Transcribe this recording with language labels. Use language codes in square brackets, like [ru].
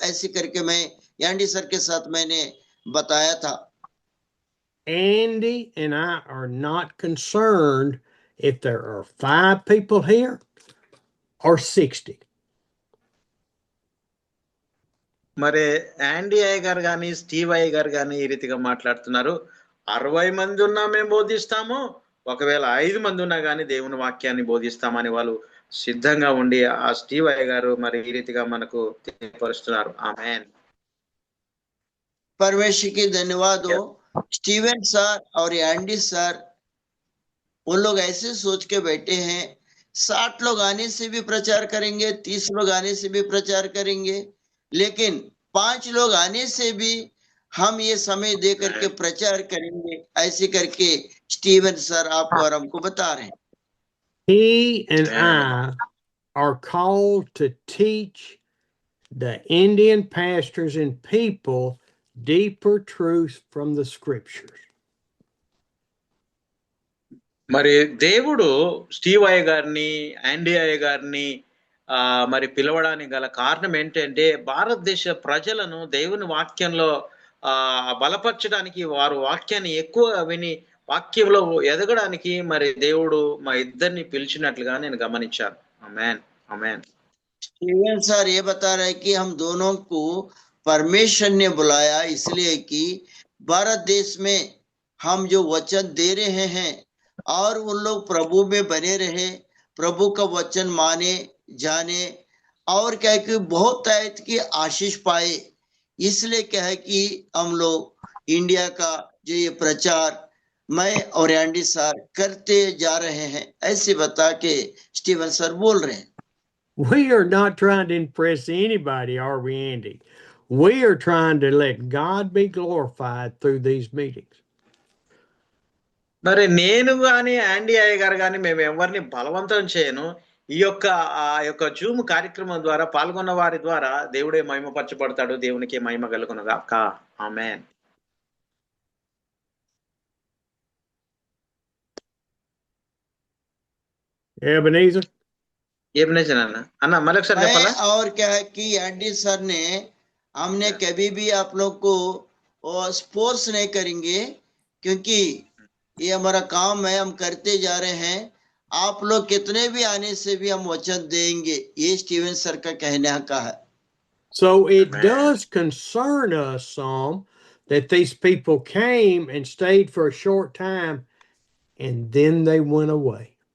[hi] ऐसे करके मैं एंडी सर के साथ मैंने बताया था। [en] Andy and I are not concerned if there are 5 people here or 60. [te] మరి ఆండీ అయ్య గారు కానీ స్టీవ్ అయ్య గారు కానీ ఈ రీతిగా మాట్లాడుతున్నారు. 60 మంది ఉన్నా మేము బోధిస్తాము, ఒకవేళ 5 మంది ఉన్నా కానీ దేవుని వాక్యాన్ని బోధిస్తామని వాళ్ళు సిద్ధంగా ఉండి ఆ స్టీవ్ అయ్య గారు మరి ఈ రీతిగా మనకు తెలియపరుస్తున్నారు. ఆమేన్. [hi] परमेश्वर की धन्यवाद हो। स्टीवन सर और एंडी सर उन लोग ऐसे सोच के बैठे हैं, 60 लोग आने से भी प्रचार करेंगे, 30 लोग आने से भी प्रचार करेंगे, लेकिन 5 लोग आने से भी हम ये समय दे करके प्रचार करेंगे। ऐसे करके स्टीवन सर आपको और हमको बता रहे हैं। [en] He and I are called to teach the Indian pastors and people deeper truth from the scriptures. [te] మరి దేవుడు స్టీవ్ అయ్య గారిని, ఆండీ అయ్య గారిని మరి పిలవడానికి గల కారణం ఏంటంటే భారతదేశ ప్రజలను దేవుని వాక్యంలో బలపరచడానికి, వారు వాక్యాన్ని ఎక్కువ విని వాక్యంలో ఎదగడానికి మరి దేవుడు మా ఇద్దరిని పిలిచినట్లుగా నేను గమనించాను. ఆమేన్, ఆమేన్. [hi] स्टीवन सर ये बता रहे कि हम दोनों को परमेश्वर ने बुलाया इसलिए कि भारत देश में हम जो वचन दे रहे हैं और उन लोग प्रभु में बने रहे, प्रभु का वचन माने जाने, और क्या है कि बहुत आयत की आशीष पाए। इसलिए क्या है कि हम लोग इंडिया का जो ये प्रचार मैं और एंडी सर करते जा रहे हैं, ऐसे बता के स्टीवन सर बोल रहे हैं। [en] We are not trying to impress anybody, are we, Andy? We are trying to let God be glorified through these meetings. [te] మరి నేను కానీ ఆండీ అయ్య గారు కానీ మేము ఎవరిని బలవంతం చేయను. ఈ యొక్క జూమ్ కార్యక్రమం ద్వారా పాల్గొన్న వారి ద్వారా దేవుడే మహిమపరచబడతాడు, దేవునికి మహిమ కలుగును గాక. ఆమేన్. [en] Ebenezer? [te] అన్న మరొకసారి చెప్పాలా? [hi] और क्या है कि एंडी सर ने हमने कभी भी आप लोग को स्पोर्स नहीं करेंगे, क्योंकि ये हमारा काम है, हम करते जा रहे हैं। आप लोग कितने भी आने से भी हम वचन देंगे, ये स्टीवन सर का कहने का है। [en] So it does concern us some that these people came and stayed for a short time and then they went away.